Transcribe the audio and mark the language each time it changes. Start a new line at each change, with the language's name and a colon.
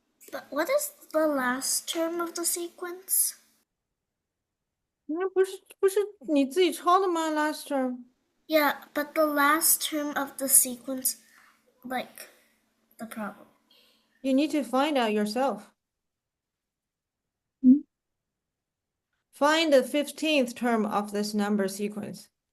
English: But what is the last term of the sequence?
Chinese: 那不是你自己抄的吗？Last term。
English: Yeah, but the last term of the sequence, like the problem. You need to find out yourself. 嗯 Find the 15th term of this number sequence.